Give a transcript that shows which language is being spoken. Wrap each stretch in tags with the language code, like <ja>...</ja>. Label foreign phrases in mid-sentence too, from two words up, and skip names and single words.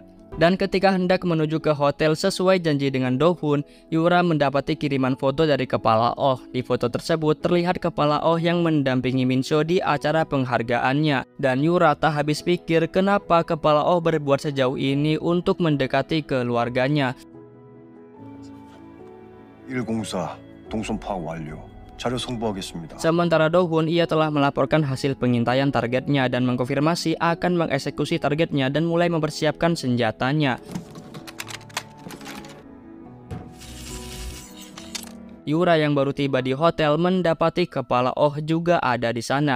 <id>Dan ketika hendak menuju ke hotel sesuai janji dengan Dohun, Yura mendapati kiriman foto dari Kepala Oh. Di foto tersebut terlihat Kepala Oh yang mendampingi Minso di acara penghargaannya. Dan Yura tak habis pikir kenapa Kepala Oh berbuat sejauh ini untuk mendekati keluarganya.</id> <ko>104 동선 파악 완료. 자료 송부하겠습니다.</ko> <id>Sementara Dohun, ia telah melaporkan hasil pengintaian targetnya dan mengkonfirmasi akan mengeksekusi targetnya dan mulai mempersiapkan senjatanya. Yura yang baru tiba di hotel mendapati Kepala Oh juga ada di sana.</id>